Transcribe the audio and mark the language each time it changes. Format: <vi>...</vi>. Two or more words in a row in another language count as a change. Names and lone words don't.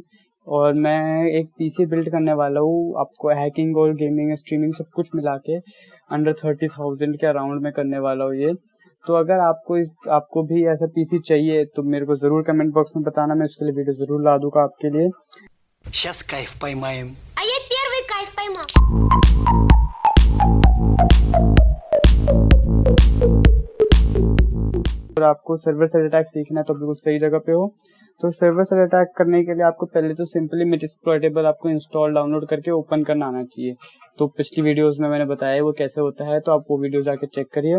<hi>और मैं एक पीसी बिल्ड करने वाला हूँ, आपको हैकिंग और</hi> <en>gaming streaming</en> <hi>सब कुछ मिला के अंडर 30,000 के अराउंड में करने वाला हूँ ये। तो अगर आपको भी ऐसा पीसी चाहिए तो मेरे को ज़रूर</hi> <en>comment box</en> <hi>में बताना, मैं उसके लिए वीडियो ज़रूर ला दूंगा आपके लिए।</hi> <ru>Сейчас кайф поймаем. А я первый кайф поймал.</ru> <hi>और आपको</hi> <en>server side attack</en> <hi>सीखना है तो बिल्कुल सही जगह पे हो। तो</hi> <en>server side attack</en> <hi>करने के लिए आपको पहले तो सिंपली मेटास्प्लॉइटेबल आपको</hi> <en>install download</en> <hi>करके ओपन करना आना चाहिए। तो पिछली वीडियोस में मैंने बताया वो कैसे होता है, तो आप वो वीडियो जाके चेक करिए।</hi>